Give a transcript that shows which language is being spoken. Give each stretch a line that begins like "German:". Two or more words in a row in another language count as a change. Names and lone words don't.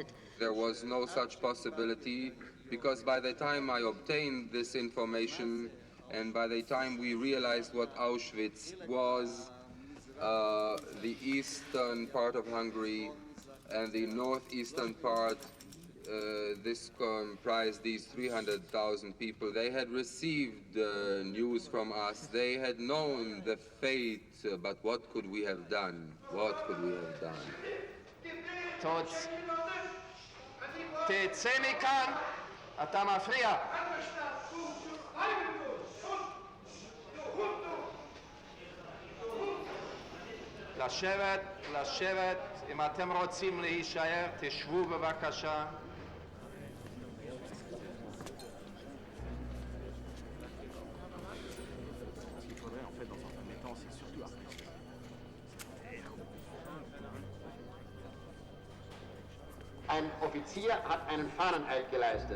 English: There was no such possibility because by the time I obtained this information and by the time we realized what Auschwitz was, the eastern part of Hungary and the northeastern part, this comprised these 300,000 people. They had received news from us. They had known the fate, but what could we have done? What could we have done? Tots.
Hebrew: תצא מכאן, אתה מפריע. לשבת, לשבת. אם אתם רוצים להישאר, תשבו בבקשה.
German: Ein Offizier hat einen Fahneneid geleistet.